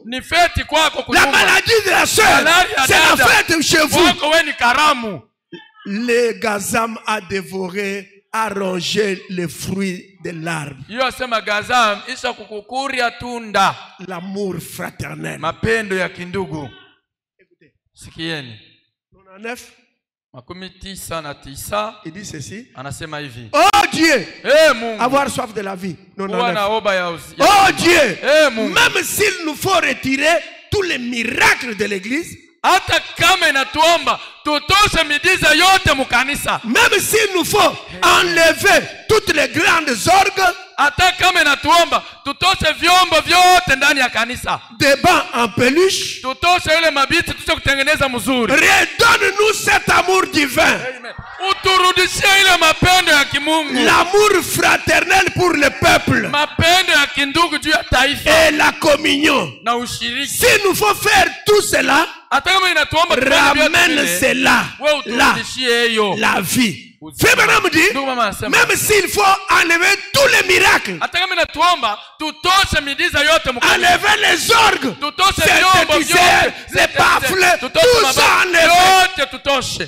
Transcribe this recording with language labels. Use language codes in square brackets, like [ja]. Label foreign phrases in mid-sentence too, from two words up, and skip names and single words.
[fr] La maladie de la sœur, c'est la fête chez vous. Le gazam a dévoré, a rongé les fruits de l'arbre. L'amour fraternel. [sw] Mapendo ya kindugu. [fr] Écoutez. [sw] Sikieni. [fr] 99. Il dit ceci. [sw] Anasema hivi. [fr] Oh Dieu. [sw] Mungu. [fr] Avoir soif de la vie. 99. Oh Dieu. [sw] Mungu. [fr] Même s'il nous faut retirer tous les miracles de l'église. [sw] Hata kama inatuomba tutoshe miujiza yote mukanisa. [fr] Même s'il nous faut enlever toutes les grandes orgues. [sw] Hata kama inatuomba tutoshe vyombo vyote ndani ya kanisa. [fr] Des bancs en peluche. [sw] Tutoshe ile mabiti tuche kutengeneza mzuri. [fr] Redonne-nous cet amour divin. [sw] Uturudishie ile mapendo ya kimungu. [fr] L'amour fraternel pour le peuple. [sw] Mapendo ya kindugu juu ya taifa. [fr] Et la communion. [sw] Na ushiriki. [fr] S'il nous faut faire tout cela, ramène cela là, la vie. Frère me dit, même s'il faut enlever tous les miracles, enlever les orgues, les baffles, tout ça enlever.